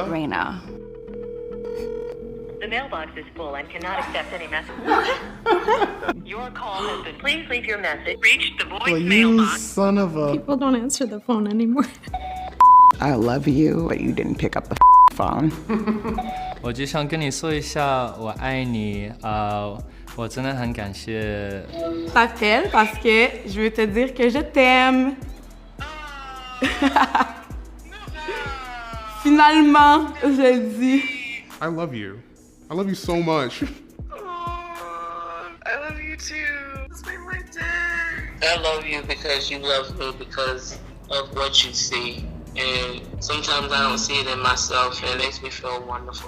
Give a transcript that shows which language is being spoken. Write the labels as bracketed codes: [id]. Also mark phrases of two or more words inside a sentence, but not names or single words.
[en] Raina. The mailbox is full and cannot accept any messages. Your call has been. Please leave your message. Reached the voice mailbox. Son of a. People don't answer the phone anymore. I love you, but you didn't pick up the phone. [zh] 我就想跟你说一下，我爱你。我真的很感谢。 [en] Ttyl, [fr] parce que je veux te dire que je t'aime. Finalement, je le dis. [en] I love you. I love you so much. I love you too. This made my day. I love you because you love me because of what you see. And sometimes I don't see it in myself and it makes me feel wonderful.